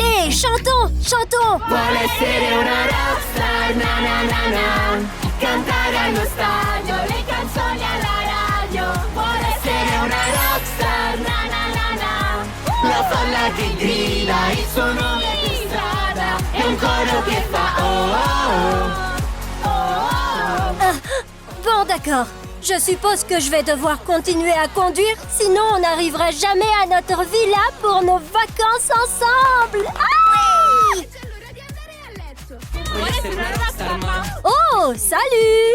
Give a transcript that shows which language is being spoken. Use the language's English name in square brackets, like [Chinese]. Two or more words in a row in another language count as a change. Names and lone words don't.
[French] Allez, chantons, chantons. [Italian] Vuole essere una rockstar, na na na na. Cantare allo stadio, le canzoni alla radio. Vuole essere una rockstar, na na na na. La folla che grida il suo nome per strada. È un coro che fa oh oh oh, oh oh oh. [French] Bon, d'accord. Je suppose que je vais devoir continuer à conduire, sinon on n'arrivera jamais à notre villa pour nos vacances ensemble. Ah oui! Oh, salut!